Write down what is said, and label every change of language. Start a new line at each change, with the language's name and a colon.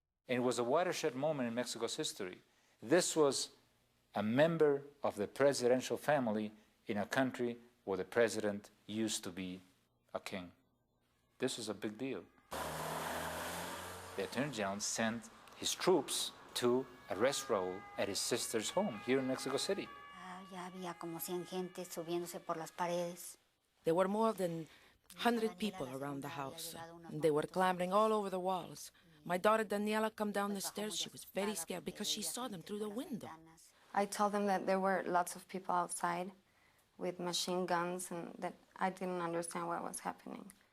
English: And it was a watershed moment in Mexico's history. This was a member of the presidential family in a country where the president used to be a king. This was a big deal. The Attorney General sent his troops to arrest Raul at his sister's home here in Mexico City.
Spanish: Ya había como 100 gente subiéndose por las paredes.
English: There were more than 100 people around the house. They were clambering all over the walls. My daughter Daniela come down the stairs. She was very scared because she saw them through the window. I told them that there were lots of people outside with machine guns and that I didn't understand what was happening.